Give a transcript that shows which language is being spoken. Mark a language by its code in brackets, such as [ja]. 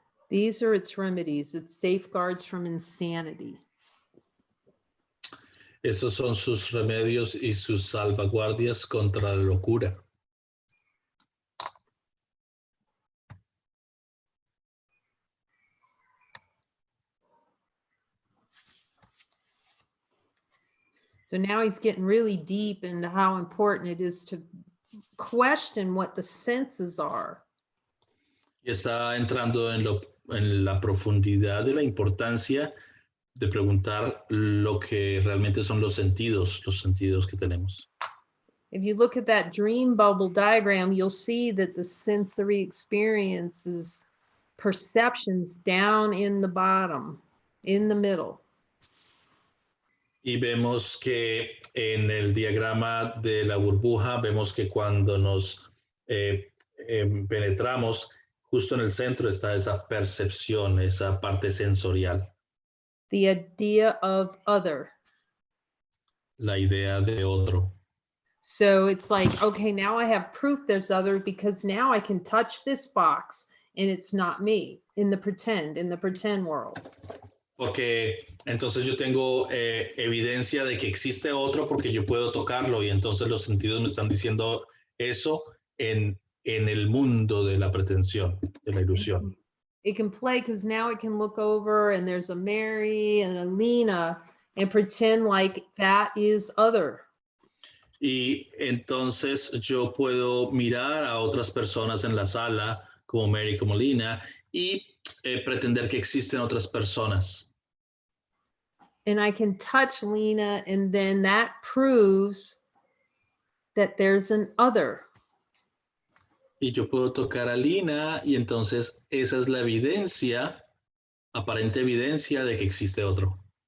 [en] These are its remedies, its safeguards from insanity. [es] Esos son sus remedios y sus salvaguardias contra la locura. [en] So now he's getting really deep into how important it is to question what the senses are. [es] Y está entrando en la profundidad de la importancia de preguntar lo que realmente son los sentidos que tenemos. [en] If you look at that dream bubble diagram, you'll see that the sensory experiences, perceptions down in the bottom, in the middle. [es] Y vemos que en el diagrama de la burbuja, vemos que cuando nos penetramos, justo en el centro está esa percepción, esa parte sensorial, [en] The idea of other. [es] la idea de otro. [en] So it's like, okay, now I have proof there's other because now I can touch this box and it's not me in the pretend world. [es] Porque entonces yo tengo evidencia de que existe otro porque yo puedo tocarlo y entonces los sentidos me están diciendo eso en el mundo de la pretensión, de la ilusión. [en] It can play because now it can look over and there's a Mary and a Lena and pretend like that is other. [es] Y entonces yo puedo mirar a otras personas en la sala, como Mary, como Lina, y pretender que existen otras personas. [en] And I can touch Lena and then that proves that there's an other. [es] Y yo puedo tocar a Lina y entonces esa es la evidencia, aparente evidencia de que existe otro.